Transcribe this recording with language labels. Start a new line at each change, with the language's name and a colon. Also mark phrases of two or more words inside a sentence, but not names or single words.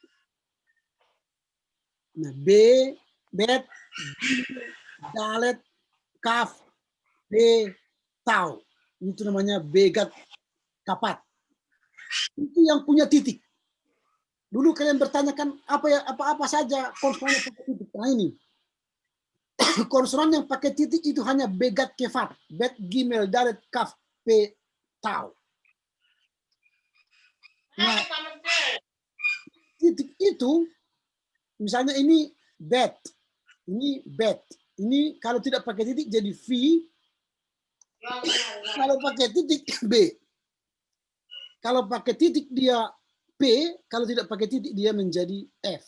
Indonesian: Nah,
Hebrew: B, bet, dalet, kaf, B, tau.
Indonesian: Itu namanya
Hebrew: begat kapat.
Indonesian: Itu yang punya titik. Dulu kalian bertanyakan apa saja konsonan yang pakai titik. Nah ini. Konsonan yang pakai titik itu hanya
Hebrew: begat kefat,
Indonesian: bet,
Hebrew: gimel, dalet, kaf, p, tau.
Indonesian: Nah, titik itu, misalnya ini bet, ini kalau tidak pakai titik jadi v, kalau pakai titik b, kalau pakai titik dia p, kalau tidak pakai titik dia menjadi f.